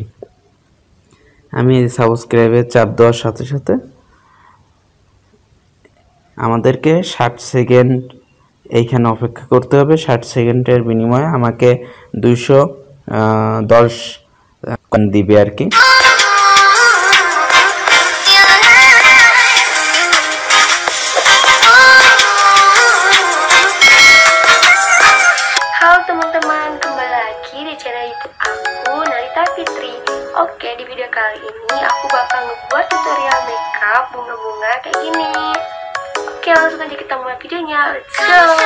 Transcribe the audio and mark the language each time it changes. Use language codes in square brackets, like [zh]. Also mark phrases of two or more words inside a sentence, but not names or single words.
[bn] আমি সাবস্ক্রাইবের চাপ দেওয়ার সাথে সাথে আমাদেরকে 60 সেকেন্ড এইখানে অপেক্ষা করতে হবে। 60 সেকেন্ডের বিনিময়ে আমাকে 210 কয়েন দিবে আর কি। [id] Halo teman-teman, kembali lagi di channel YouTube aku, Narita Fitri. Oke, di video kali ini aku bakal ngebuat tutorial makeup bunga-bunga kayak gini. Oke, langsung aja kita mulai videonya. [en] Let's go.